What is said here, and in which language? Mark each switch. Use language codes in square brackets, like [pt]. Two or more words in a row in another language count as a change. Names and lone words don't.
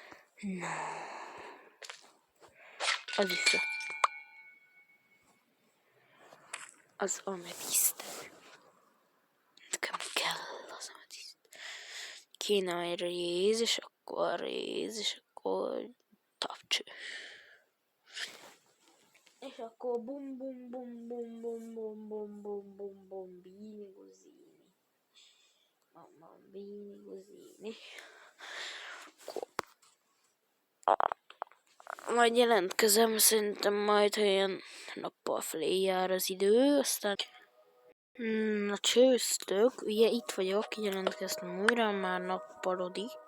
[hu] Az is az ametiszt. Nekem kell az ametiszt. Kéne egy réz, és akkor tapcső. És akkor bum bum bum bum bum bum bum bum bum bum bini guzini. Bini guzini. Majd jelentkezem, szerintem majd, ha ilyen nappal felé jár az idő, aztán na csőztök, ugye itt vagyok, jelentkeztem újra, már nappalodik.